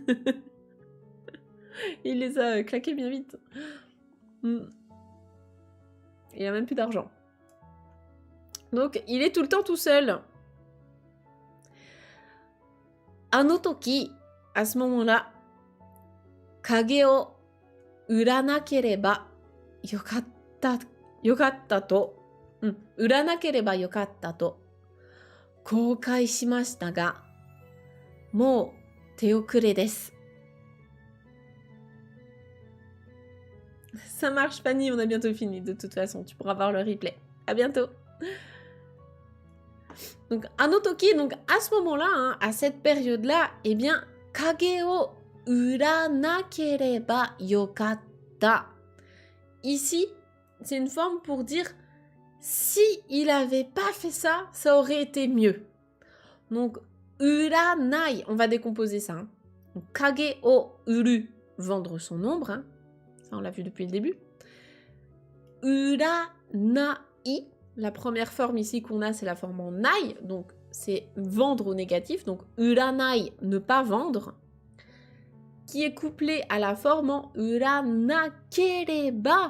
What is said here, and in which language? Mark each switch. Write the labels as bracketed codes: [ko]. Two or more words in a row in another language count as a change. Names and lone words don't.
[fr] Il les a claqués bien vite. Mm. Il a même plus d'argent. Donc, il est tout le temps tout seul. Anotoki, à ce moment-là, [ja] 影を売らなければよかったと, 売らなければよかったと後悔しましたが、もう手遅れです。 [fr] Ça marche, Fanny, on a bientôt fini. De toute façon, tu pourras voir le replay. À bientôt. Donc, Anotoki, donc à ce moment-là, hein, à cette période-là, eh bien, [ja] 影を売らなければよかった. [fr] Ici, c'est une forme pour dire si il avait pas fait ça, ça aurait été mieux. Donc, uranai, on va décomposer ça. Hein. Donc, [ja] 影を売る, [fr] vendre son ombre. Hein. Ça, on l'a vu depuis le début. Uranai, la première forme ici qu'on a, c'est la forme en nai. Donc, c'est vendre au négatif. Donc, uranai, ne pas vendre. Qui est couplé à la forme en uranakereba.